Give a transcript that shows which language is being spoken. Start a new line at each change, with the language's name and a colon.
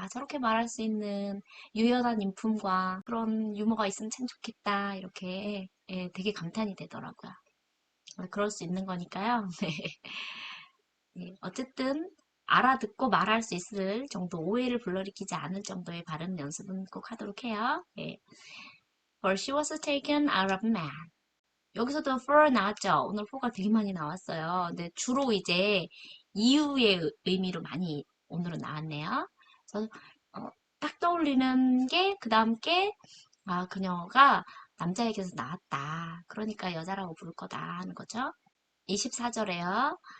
Korean: 저렇게 말할 수 있는 유연한 인품과 그런 유머가 있으면 참 좋겠다. 이렇게 예, 되게 감탄이 되더라고요. 그럴 수 있는 거니까요. 네. 예, 어쨌든 알아듣고 말할 수 있을 정도 오해를 불러일으키지 않을 정도의 발음 연습은 꼭 하도록 해요. 예.
English: For she was taken out of man.
Korean: 여기서도 for 나왔죠. 오늘 for가 되게 많이 나왔어요. 근데 주로 이제 이유의 의미로 많이 오늘은 나왔네요. 그래서 딱 떠올리는 게 그 다음 게 그녀가 남자에게서 나왔다. 그러니까 여자라고 부를 거다 하는 거죠. 24절에요.